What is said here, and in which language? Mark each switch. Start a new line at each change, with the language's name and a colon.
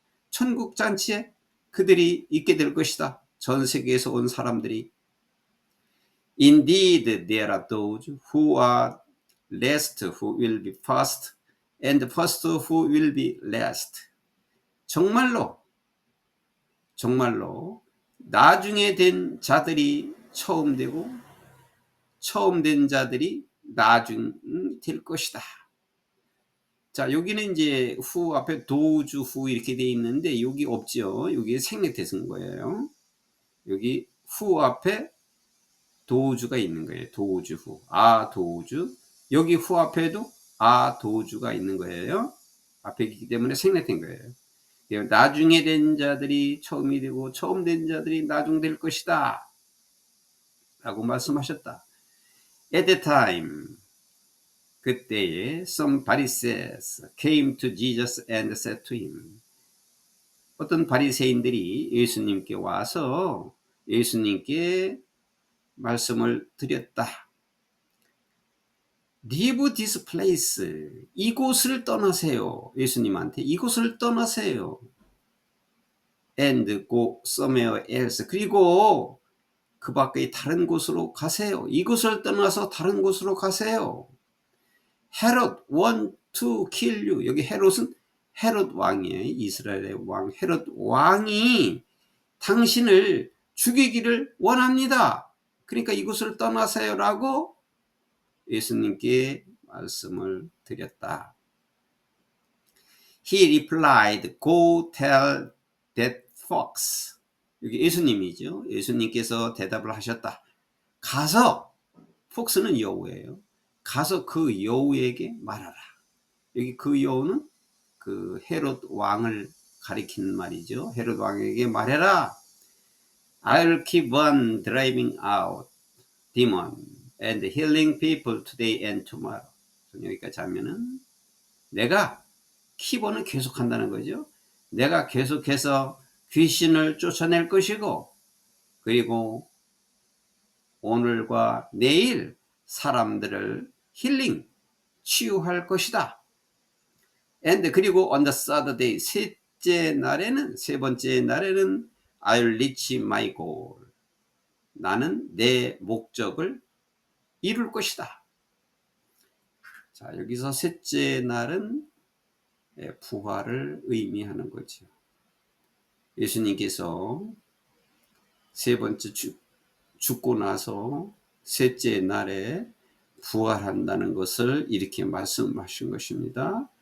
Korean: 천국 잔치에 그들이 있게 될 것이다. 전 세계에서 온 사람들이.
English: Indeed, there are those who are last who will be first, and first who will be last.
Korean: 정말로 나중에 된 자들이 처음 되고 처음 된 자들이 나중 될 것이다. 자, 여기는 이제 후 앞에 도주 후 이렇게 돼 있는데 여기 없죠. 여기 생략돼서 거예요. 여기 후 앞에 도주가 있는 거예요. 도주 후. 도주. 여기 후 앞에도 도주가 있는 거예요. 앞에 있기 때문에 생략된 거예요. 나중에 된 자들이 처음이 되고 처음 된 자들이 나중 될 것이다. 라고 말씀하셨다.
English: At the time,
Korean: 그때에
English: some Pharisees came to Jesus and said to him.
Korean: 어떤 바리새인들이 예수님께 와서 예수님께 말씀을 드렸다.
English: Leave this place.
Korean: 이곳을 떠나세요. 예수님한테 이곳을 떠나세요.
English: And go somewhere else.
Korean: 그리고 그 밖에 다른 곳으로 가세요. 이곳을 떠나서 다른 곳으로 가세요.
English: Herod want to kill you.
Korean: 여기 헤롯은 헤롯 왕이에요. 이스라엘의 왕 헤롯 왕이 당신을 죽이기를 원합니다. 그러니까 이곳을 떠나세요라고 예수님께 말씀을 드렸다.
English: He replied, Go tell that fox.
Korean: 여기 예수님이죠. 예수님께서 대답을 하셨다. 가서, 폭스는 여우예요. 가서 그 여우에게 말하라. 여기 그 여우는 그 헤롯 왕을 가리키는 말이죠. 헤롯 왕에게 말해라.
English: I'll keep on driving out demon and healing people today and tomorrow.
Korean: 여기까지 하면은 내가 키보는 계속한다는 거죠. 내가 계속해서 귀신을 쫓아낼 것이고 그리고 오늘과 내일 사람들을 힐링, 치유할 것이다.
English: And
Korean: 그리고
English: on the third day,
Korean: 세 번째 날에는
English: I'll reach my goal.
Korean: 나는 내 목적을 이룰 것이다. 자, 여기서 셋째 날은 부활을 의미하는 거죠. 예수님께서 세 번째 죽고 나서 셋째 날에 부활한다는 것을 이렇게 말씀하신 것입니다.